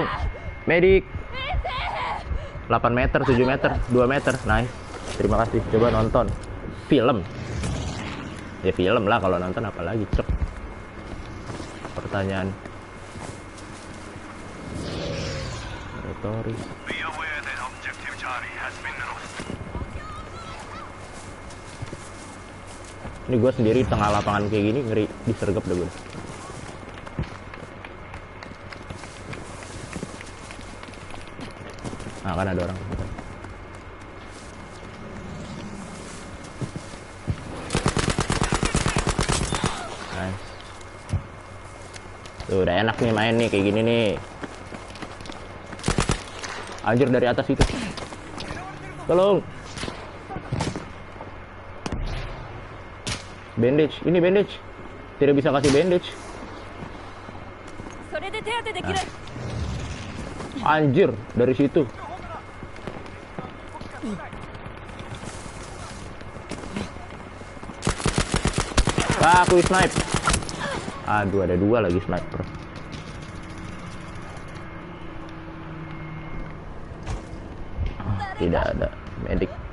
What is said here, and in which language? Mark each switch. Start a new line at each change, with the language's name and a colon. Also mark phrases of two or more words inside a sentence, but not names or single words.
Indonesian: Medik. 8 meter, 7 meter, 2 meter. Nice. Terima kasih. Coba nonton. Film. Ya film lah, kalau nonton apalagi, cek. Pertanyaan. Retoris.
English: Be aware that objective Charlie has been lost.
Indonesian: Ini gue sendiri di tengah lapangan kayak gini, ngeri disergap deh gue. Nah kan ada orang. Nice. Tuh udah enak nih main nih kayak gini nih. Anjir dari atas itu. Tolong. Bandage, ini bandage. Tidak bisa kasih bandage.
Japanese: それで手当てできる。
Indonesian: Anjir, dari situ. Ah, aku snipe. Aduh, ada 2 lagi sniper. Tidak ada medik.